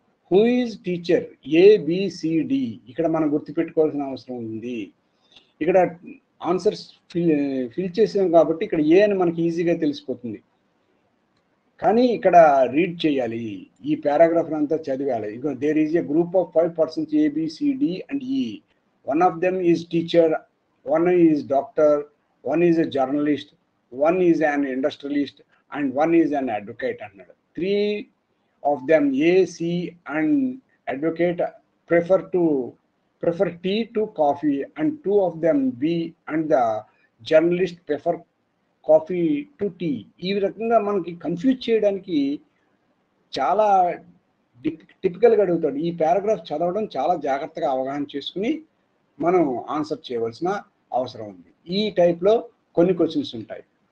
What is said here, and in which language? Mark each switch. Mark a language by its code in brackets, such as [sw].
[en] who is teacher [te] ABCD ఇక్కడ మనం గుర్తుపెట్టుకోవాల్సిన అవసరం ఉంది. ఇక్కడ ఆన్సర్స్ ఫిల్ చేసాం కాబట్టి ఇక్కడ ఏ అని మనకి ఈజీగా తెలిసిపోతుంది, కానీ ఇక్కడ రీడ్ చేయాలి, ఈ పారాగ్రాఫ్ అంతా చదివాలి. [en] ఇక there is a group of 5 persons ABCD and E. One of them is teacher, one is doctor, one is a journalist, one is an industrialist, and one is an advocate అన్నాడు. 3 of them A, C and advocate prefer tea to coffee, and 2 of them B and the journalist prefer coffee to tea. [te] ఈ రకంగా మనకి confuse చేయడానికి చాలా టిపికల్గా అడుగుతాడు. ఈ paragraph చదవడం చాలా జాగ్రత్తగా అవగాహన చేసుకుని మనం ఆన్సర్ చేయవలసిన అవసరం ఉంది. ఈ టైప్లో కొన్ని క్వశ్చన్స్ ఉంటాయి.